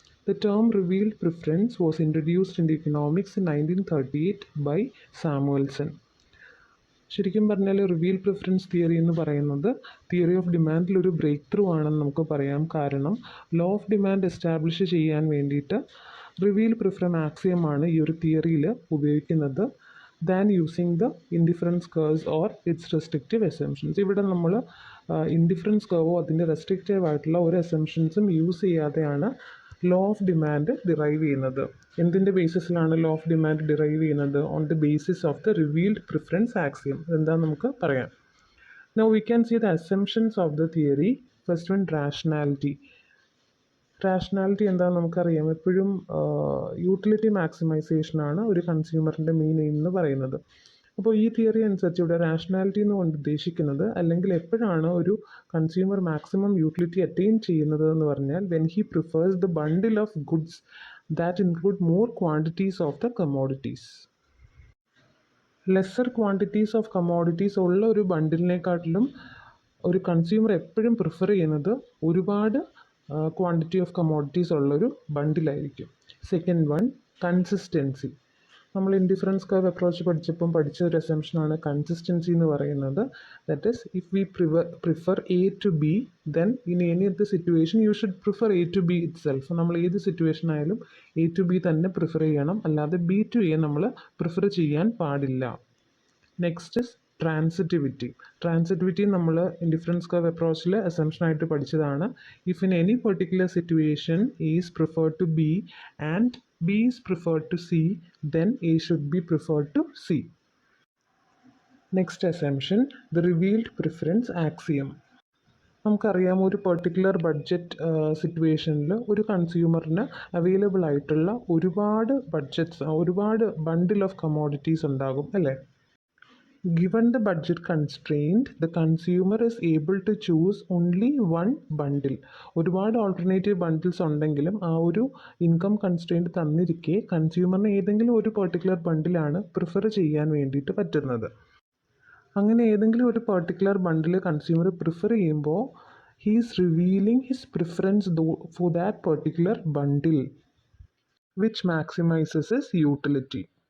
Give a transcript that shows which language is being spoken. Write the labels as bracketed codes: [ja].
[en] The term revealed preference was introduced in economics in 1938 by Samuelson. [ml] ശരിക്കും പറഞ്ഞാൽ reveal preference theory എന്ന് പറയുന്നത് theory of ഡിമാൻഡിൽ ഒരു break through ആണെന്ന് നമുക്ക് പറയാം. കാരണം ലോ ഓഫ് ഡിമാൻഡ് എസ്റ്റാബ്ലിഷ് ചെയ്യാൻ വേണ്ടിയിട്ട് റിവീൽ പ്രിഫറൻസ് ആക്സിയമാണ് ഈ ഒരു തിയറിയിൽ ഉപയോഗിക്കുന്നത് [en] Than using the indifference curves or its restrictive assumptions. [ml] ഇവിടെ നമ്മൾ ഇൻഡിഫറൻസ് കർവോ അതിൻ്റെ റെസ്ട്രിക്റ്റീവ് ആയിട്ടുള്ള ഒരു അസംഷൻസും യൂസ് ചെയ്യാതെയാണ് ലോ ഓഫ് ഡിമാൻഡ് ഡിറൈവ് ചെയ്യുന്നത്. എന്തിൻ്റെ ബേസിസിലാണ് ലോ ഓഫ് ഡിമാൻഡ് ഡിറൈവ് ചെയ്യുന്നത്? [en] On the basis of the revealed preference axiom. [ml] എന്താണെന്ന് നമുക്ക് പറയാം. [en] Now we can see the assumptions of the theory. First one, rationality. [ml] Rationality എന്താണെന്ന് നമുക്കറിയാം. എപ്പോഴും യൂട്ടിലിറ്റി മാക്സിമൈസേഷനാണ് ഒരു കൺസ്യൂമറിൻ്റെ മെയിൻ എയിം എന്ന് പറയുന്നത്. അപ്പോൾ ഈ തിയറി അനുസരിച്ച് ഇവിടെ റാഷണാലിറ്റി എന്ന് കൊണ്ട് ഉദ്ദേശിക്കുന്നത്, അല്ലെങ്കിൽ എപ്പോഴാണ് ഒരു കൺസ്യൂമർ മാക്സിമം യൂട്ടിലിറ്റി അറ്റൈൻ ചെയ്യുന്നത് എന്ന് പറഞ്ഞാൽ [en] When he prefers the bundle of goods that include more quantities of the commodities. [ml] Lesser quantities of commodities ഉള്ള ഒരു ബണ്ടിലിനെക്കാട്ടിലും ഒരു കൺസ്യൂമർ എപ്പോഴും പ്രിഫർ ചെയ്യുന്നത് ഒരുപാട് ക്വാണ്ടിറ്റി ഓഫ് കമോഡിറ്റീസ് ഉള്ളൊരു ബണ്ടിലായിരിക്കും. [en] Second one, consistency. [ml] നമ്മൾ ഇൻഡിഫറൻസ് കർവ് അപ്രോച്ച് പഠിച്ചപ്പം പഠിച്ച ഒരു അസംഷനാണ് കൺസിസ്റ്റൻസി എന്ന് പറയുന്നത്. [en] That is if we prefer A to B then in any of the situation you should prefer A to B itself. [ml] നമ്മൾ ഏത് situation ആയാലും A to B തന്നെ prefer ചെയ്യണം, അല്ലാതെ ബി ടു എ നമ്മൾ prefer ചെയ്യാൻ പാടില്ല. [en] Next is transitivity. [ml] Transitivity നമ്മൾ ഇൻഡിഫറൻസ് കർവ് അപ്രോച്ചിൽ അസംഷനായിട്ട് പഠിച്ചതാണ്. [en] If in any particular situation is preferred to B and B is preferred to C, then A should be preferred to C. Next assumption, the revealed preference axiom. [ml] നമുക്കറിയാം ഒരു particular budget സിറ്റുവേഷനിൽ ഒരു കൺസ്യൂമറിന് available ആയിട്ടുള്ള ഒരുപാട് budgets, ഒരുപാട് bundle of commodities ഉണ്ടാകും അല്ലേ? [en] Given the budget constraint, the consumer is able to choose only one bundle. [ml] ഒരുപാട് ഓൾട്ടർനേറ്റീവ് ബണ്ടിൽസ് ഉണ്ടെങ്കിലും ആ ഒരു ഇൻകം കൺസ്ട്രെയിൻറ്റ് തന്നിരിക്കെ കൺസ്യൂമറിന് ഏതെങ്കിലും ഒരു പെർട്ടിക്കുലർ ബണ്ടിലാണ് പ്രിഫർ ചെയ്യാൻ വേണ്ടിയിട്ട് പറ്റുന്നത്. അങ്ങനെ ഏതെങ്കിലും ഒരു പെർട്ടിക്കുലർ ബണ്ടിൽ കൺസ്യൂമർ പ്രിഫർ ചെയ്യുമ്പോൾ [en] He is revealing his preference for that particular bundle which maximises his utility.